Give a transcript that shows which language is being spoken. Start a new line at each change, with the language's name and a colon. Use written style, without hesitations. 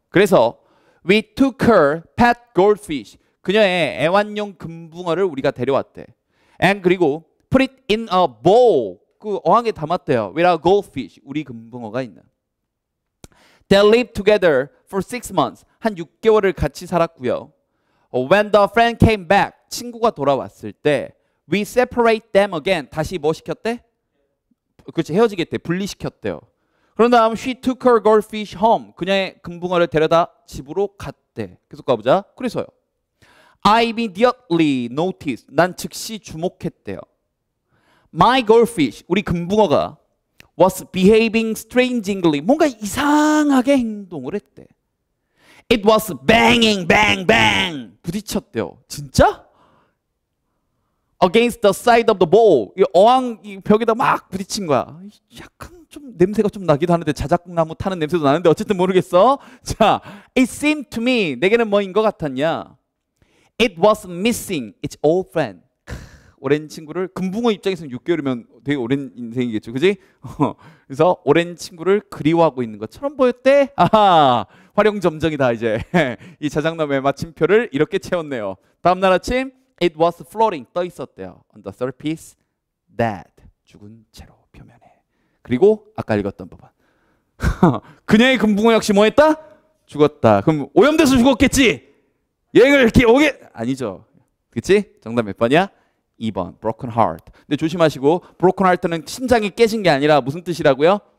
Korean: 그래서
English: we took her pet goldfish,
Korean: 그녀의 애완용 금붕어를 우리가 데려왔대.
English: and
Korean: 그리고
English: put it in a bowl,
Korean: 그 어항에 담았대요.
English: with a goldfish,
Korean: 우리 금붕어가 있는.
English: They lived together for 6 months,
Korean: 한 6개월을 같이 살았고요.
English: When the friend came back,
Korean: 친구가 돌아왔을 때
English: we separate them again,
Korean: 다시 뭐 시켰대? 그렇지, 헤어지겠대. 분리시켰대요. 그런 다음
English: she took her goldfish home,
Korean: 그녀의 금붕어를 데려다 집으로 갔대. 계속 가보자. 그래서요.
English: I immediately noticed,
Korean: 난 즉시 주목했대요.
English: My goldfish,
Korean: 우리 금붕어가
English: was behaving strangely,
Korean: 뭔가 이상하게 행동을 했대.
English: It was banging, bang, bang,
Korean: 부딪혔대요. 진짜?
English: Against the side of the bowl,
Korean: 이 어항 이 벽에다 막 부딪힌 거야. 약간 좀 냄새가 좀 나기도 하는데 자작나무 타는 냄새도 나는데 어쨌든 모르겠어. 자,
English: it seemed to me,
Korean: 내게는 뭐인 것 같았냐?
English: It was missing its old friend.
Korean: 오랜 친구를, 금붕어 입장에서는 6개월이면 되게 오랜 인생이겠죠. 그지? 그래서 오랜 친구를 그리워하고 있는 것처럼 보였대. 아하, 활용점정이다. 이제 이 자작나무의 마침표를 이렇게 채웠네요. 다음날 아침
English: it was floating,
Korean: 떠 있었대요.
English: on the surface, dead,
Korean: 죽은 채로 표면에. 그리고 아까 읽었던 부분. 그녀의 금붕어 역시 뭐 했다? 죽었다. 그럼 오염돼서 죽었겠지? 여행을 이렇게 오게? 아니죠. 그치? 정답 몇 번이야?
English: 2번 broken heart.
Korean: 근데 조심하시고 broken heart는 심장이 깨진 게 아니라 무슨 뜻이라고요?